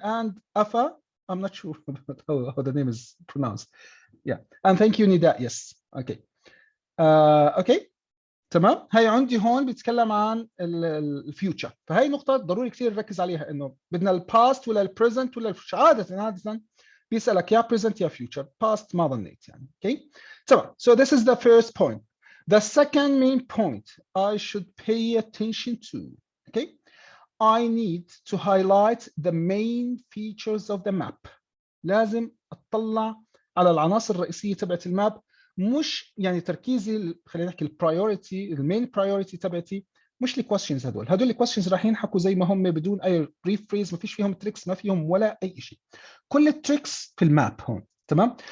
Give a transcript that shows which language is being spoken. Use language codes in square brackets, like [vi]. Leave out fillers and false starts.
[en] And Afa, I'm not sure how the name is pronounced. Yeah, and thank you, Nida. Yes, okay. Okay, تمام. [ar] هاي عندي هون بيتكلم عن الفيوتشر، فهي نقطة ضروري كثير نركز عليها، إنه بدنا الباست ولا البريزنت ولا عادة بيسألك يا present يا future. past ما ظنيت يعني. Okay, تمام. [en] So this is the first point. The second main point I should pay attention to. Okay, I need to highlight the main features of the map. [ar] لازم أطلع على العناصر الرئيسية تبعت الماب، مش يعني تركيزي، خلينا نحكي البرايورتي، المين برايورتي تبعتي مش الكويستشنز هدول الكويستشنز راح ينحكوا زي ما هم بدون اي بريف فريز، ما فيش فيهم تريكس، ما فيهم ولا اي شيء. كل التريكس في الماب هون. تمام.